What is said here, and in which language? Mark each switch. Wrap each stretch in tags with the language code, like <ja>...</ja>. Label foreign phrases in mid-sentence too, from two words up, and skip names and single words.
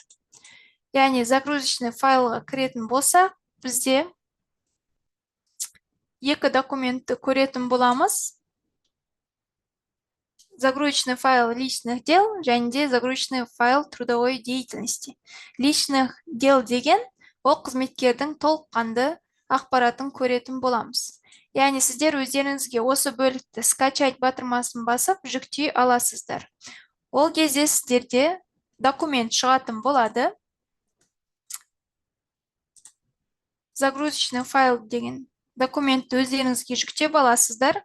<kk>Яғни</kk> <ru>загрузочный файлға</ru> <kk>кіретін болса, бізде 2 документті көретін боламыз.</kk> <ru>Загрузочный файл личных дел</ru> <kk>және де</kk> <ru>загрузочный файл трудовой деятельности. Личных дел</ru> <kk>деген ол қызметкердің толыққанды ақпаратын көретін боламыз. Яғни сіздер өздеріңізге осы бөлікті скачать батырмасын басып жүктей аласыздар. Ол кезде сіздерде документ шығатын болады.</kk> <ru>Загрузочный файл</ru> <kk>деген документті өздеріңізге жүктеп аласыздар.</kk>